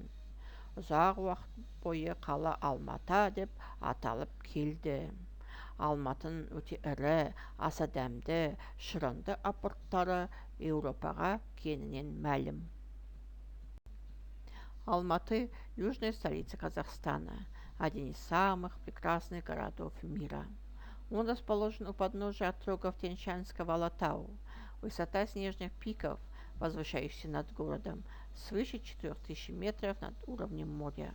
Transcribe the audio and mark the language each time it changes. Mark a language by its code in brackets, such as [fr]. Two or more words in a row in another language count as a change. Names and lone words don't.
[kk] Ұзақ уақыт бойы қала Алматы деп аталып келді. Алматының өте ірі, аса дәмді, шырынды апорттары Еуропаға кеңінен мәлім. [ru] Алматы – южная столица Казахстана, один из самых прекрасных городов мира. Он расположен у подножия отрогов Тянь-Шанского Алатау. Высота снежных пиков, возвышающихся над городом, свыше 4000 метров над уровнем моря.